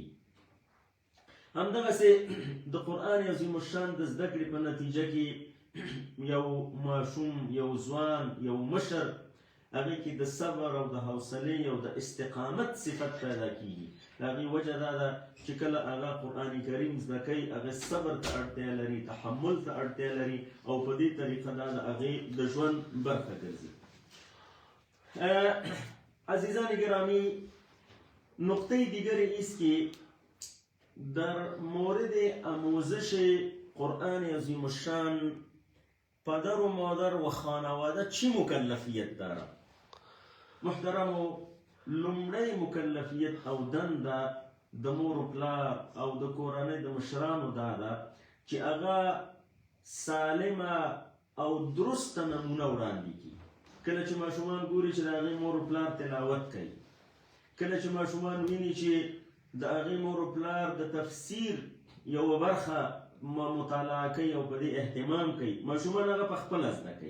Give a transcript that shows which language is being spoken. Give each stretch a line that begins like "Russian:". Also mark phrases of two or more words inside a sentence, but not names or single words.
Pashto: همدغسې د قرآن عظیم الشان د زده کړې په نتیجه کې یو ماشوم، یو ځوان، یو مشر، هغې کې د صبر او د حوصلې او د استقامت صفت پیدا کیږي. د هغې وجه دا ده چې کله هغه قرآن کریم زده کوي، هغه صبر ته اړتیا لري، تحمل ته اړتیا لري، او په دې طریقه دا د هغې د ژوند برخه ګرځي.
Persian: عزیزان گرامی، نقطه دیگری است که در مورد آموزش قرآن عظیم الشان پدر و مادر و خانواده چی مکلفیت داره؟
Pashto: محترم، لومړی مکلفیت او دنده د مور و پلار او د کورنۍ د مشرانو دا ده چې هغه سالمه او درسته نمونه وړاندې کړي. کله چې ماشومان ګوري چې د هغې مور و پلار تلاوت کوي، کله چې ماشومان ویني چې د هغې مور و پلار د تفسیر یوه برخه مطالعه کوي او په دې اهتمام کوي، ماشومان هغه په خپله زده کوي.